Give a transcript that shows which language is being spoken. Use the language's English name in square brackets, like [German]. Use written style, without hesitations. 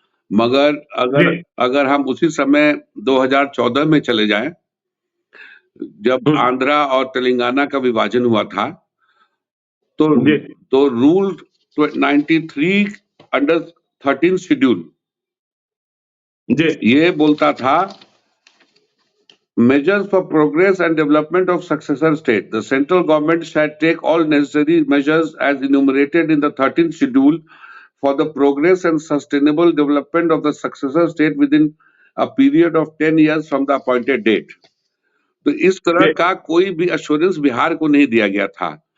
[Hindi] मगर अगर हम उसी समय 2014 में चले जाएं, जब आंध्रा और तेलंगाना का विभाजन हुआ था, तो रूल 93 अंडर 13 शेड्यूल ये बोलता था, [English] measures for progress and development of successor state. The central government shall take all necessary measures as enumerated in the 13th schedule for the progress and sustainable development of the successor state within a period of 10 years from the appointed date. [Hindi] तो इस तरह का कोई भी assurance Bihar को नहीं दिया गया था।